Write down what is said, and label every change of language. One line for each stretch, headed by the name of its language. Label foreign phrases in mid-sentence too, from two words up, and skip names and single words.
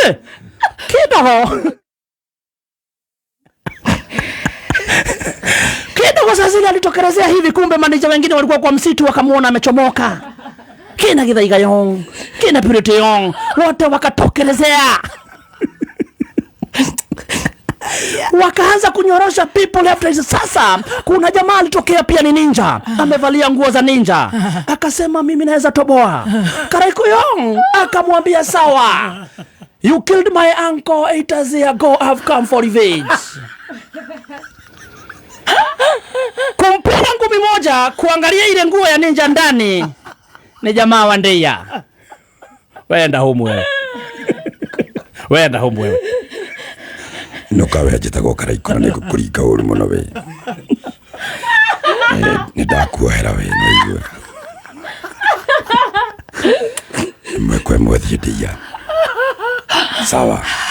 Swahili: Kidogo sasa zile alitokelezea hivi, kumbe maneja wengine walikuwa kwa msitu wakamuona amechomoka. Kina Githaigayong, kina Purity Yong, wote wakatokelezea. Wakaanza kunyorosha
English: people left right.
Swahili: Sasa kuna jamaa alitokea pia ni ninja, amevalia nguo za ninja. Akasema mimi naweza toboa. Karaikoyong akamwambia sawa.
English: You killed my uncle 8 years ago, I've come for revenge.
Swahili: Kumpiga ngumi moja, kuangalia ile nguo ya ninja ndani ni jamaa wa Ndeya. Wenda humu wewe.
Meru: Nukawe ajitagwo Karaiko na kukurika uri muno we. Nidakuohera we no igwe. Mwekwe mwethi Ndeya.
Swahili: Sawa.